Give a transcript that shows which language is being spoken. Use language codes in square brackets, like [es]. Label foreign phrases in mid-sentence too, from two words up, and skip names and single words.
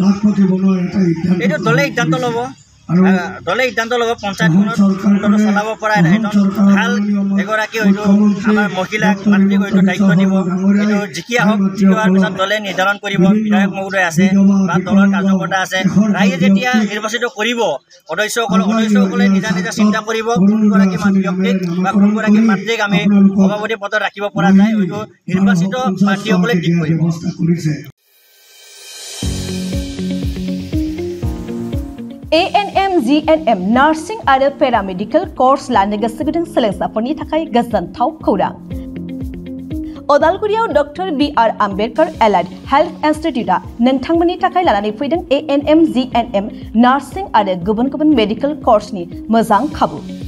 [as] এইটো দলে সিদ্ধান্ত ল'ব পঞ্চায়তখনত চলাব পৰা এজন ভাল এগৰাকী হয়তো আমাৰ মহিলাক মাতৃক হয়তো দায়িত্ব দিব এইটো জিকি আহক জিকি হোৱাৰ পিছত দলে নিৰ্ধাৰণ কৰিব বিধায়ক মহোদয় আছে বা দলৰ কাৰ্যকৰ্তা আছে ৰাইজে যেতিয়া নিৰ্বাচিত কৰিব সদস্যসকলে নিজা নিজা চিন্তা কৰিব কোনগৰাকী ব্যক্তিক বা কোনগৰাকী মাতৃক আমি সভাপতি পদত ৰাখিব পৰা যায় হয়তো নিৰ্বাচিত প্ৰাৰ্থীসকলে ঠিক কৰিব [en] ANM GNM Nursing [brx] आरो [en] Paramedical Course [brx] लानो गोसो गुदुं सोलोंसाफोरनि थाखाय गोजोनथाव खौरां अदालगुरियाव डॉक्टर BR आम्बेडकर एलाइड हेल्थ इंस्टीट्यूटआ नोंथांमोननि थाखाय लानानै फैदों [en] ANM GNM Nursing [brx] आरो गुबुन गुबुन मेडिकल कोर्सनि मोजां खाबु